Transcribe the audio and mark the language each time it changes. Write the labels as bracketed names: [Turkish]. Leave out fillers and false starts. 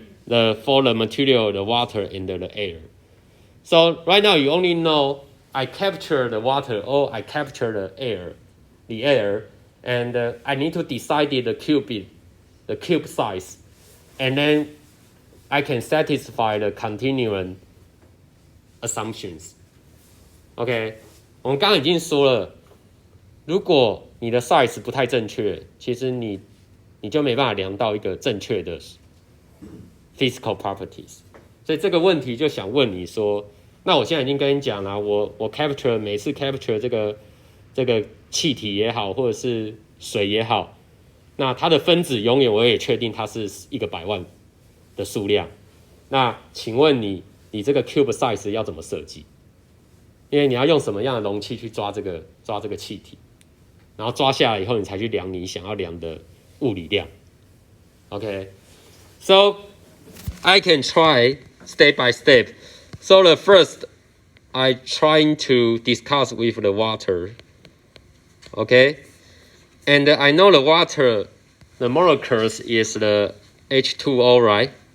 [English] for the material, the water, and the air. So right now you only know I capture the water or I capture the air, and I need to decide the cube size, and then I can satisfy the continuum assumptions. [Chinese] OK， 我们刚刚已经说了，如果你的 size 不太正确，其实你就没办法量到一个正确的 physical properties。所以这个问题就想问你说，那我现在已经跟你讲了，我每次 capture 这个气体也好，或者是水也好，那它的分子永远我也确定它是1个100万的数量。那请问你这个 cube size 要怎么设计？因为你要用什么样的容器去抓这个气体，然后抓下来以后，你才去量你想要量的物理量。 [English] Okay, so I can try step by step. So the first, I trying to discuss with the water. Okay, and I know the water, the molecules is the H2O, right?